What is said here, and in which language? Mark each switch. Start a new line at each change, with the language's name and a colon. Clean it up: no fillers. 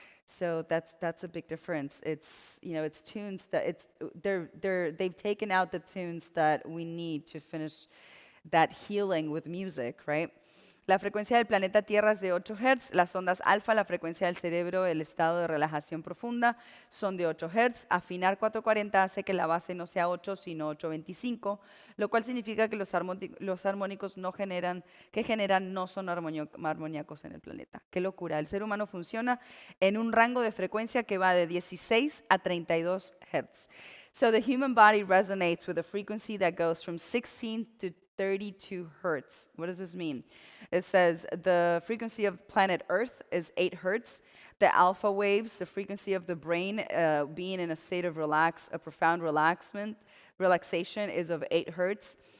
English: So that's a big difference. It's it's tunes that they've taken out the tunes that we need to finish that healing with music, right?
Spanish: La frecuencia del planeta Tierra es de 8 Hz, las ondas alfa, la frecuencia del cerebro, el estado de relajación profunda, son de 8 Hz. Afinar 440 hace que la base no sea 8, sino 825, lo cual significa que los armónicos que generan no son armoníacos en el planeta. ¡Qué locura! El ser humano funciona en un rango de frecuencia que va de 16 a 32 Hz.
English: So the human body resonates with a frequency that goes from 16 to 32 Hertz. What does this mean? It says the frequency of planet Earth is 8 Hertz. The alpha waves, the frequency of the brain being in a state of a profound relaxation is of 8 hertz.